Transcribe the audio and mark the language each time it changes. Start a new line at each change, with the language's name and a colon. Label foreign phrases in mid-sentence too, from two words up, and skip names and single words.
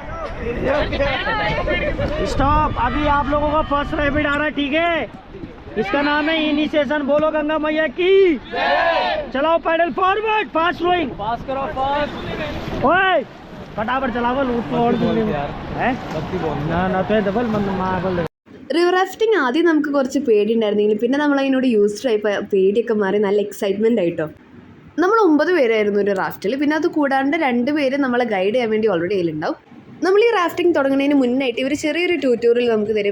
Hindi: स्टॉप, अभी आप लोगों का
English: first rapid
Hindi: आ रहा है, ठीक है? इसका नाम है इनिशिएशन। बोलो गंगा मैया की। चलाओ
English: paddle forward, fast rowing,
Hindi: फास्ट करो फास्ट। ओए फटाफट चलाओ, लूट और है ना ना तो
English: double marble. river rafting
Malayalam: ആദ്യം നമുക്ക് കുറച്ച് പേടി ഉണ്ടായിരുന്നെങ്കിലും പിന്നെ നമ്മൾ അതിനോട് യൂസ്ഡ് ആയി പേടിയൊക്കെ മാറി നല്ല എക്സൈറ്റ്മെൻ്റ് ആയിട്ടോ. നമ്മൾ 9 പേരായിരുന്നു ഒരു റാഫ്റ്റിൽ. പിന്നെ അത് കൂടാണ്ട് 2 പേര് നമ്മളെ ഗൈഡ് ചെയ്യാൻ വേണ്ടി ഓൾറെഡി അതിലുണ്ടാവും. നമ്മൾ ഈ റാഫ്റ്റിംഗ് തുടങ്ങുന്നതിന് മുന്നായിട്ട് ഇവർ ചെറിയൊരു ട്യൂട്ടോറിയൽ നമുക്ക് തരും.